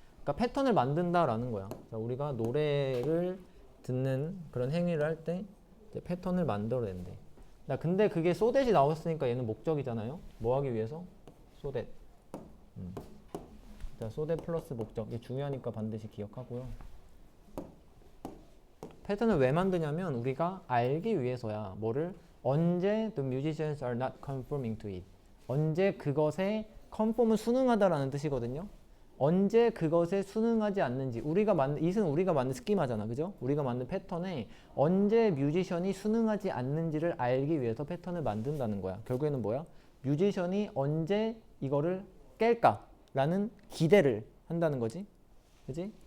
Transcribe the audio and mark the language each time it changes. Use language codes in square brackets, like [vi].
[ko] 그러니까 패턴을 만든다라는 거야. 자, 우리가 노래를 듣는 그런 행위를 할 때 패턴을 만들어낸대. 근데 그게 소댓이 나왔으니까 얘는 목적이잖아요. 뭐 하기 위해서? 소댓. 자, 소댓 플러스 목적. 이게 중요하니까 반드시 기억하고요. 패턴을 왜 만드냐면 우리가 알기 위해서야. 뭐를? 언제 [en] the musicians are not conforming to it. [ko] 언제 그것에 conform은 순응하다라는 뜻이거든요. 언제 그것에 순응하지 않는지. 이는 우리가 만든 스키마잖아. 그죠? 우리가 만든 패턴에 언제 뮤지션이 순응하지 않는지를 알기 위해서 패턴을 만든다는 거야. 결국에는 뭐야? 뮤지션이 언제 이거를 깰까? 라는 기대를 한다는 거지. 그지?